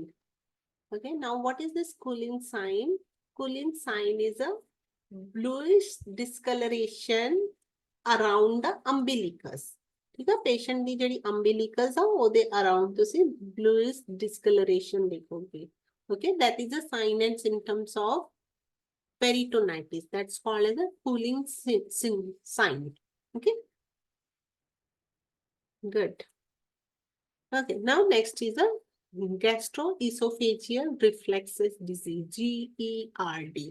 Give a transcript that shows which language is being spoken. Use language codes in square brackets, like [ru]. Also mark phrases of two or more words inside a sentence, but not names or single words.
[en] Okay, now what is this Cullen sign? Cullen sign is a bluish discoloration around the umbilicus. [hi] ठीक है, पेशेंट की [pa] ਜਿਹੜੀ umbilicus ਆ ਉਹਦੇ around ਤੁਸੀਂ [en] bluish discoloration [pa] देखोगे. [en] Okay, that is a sign and symptoms of peritonitis. That's called as a Cullen sign. Okay, good. Okay, now next is a gastroesophageal reflexes disease, GERD.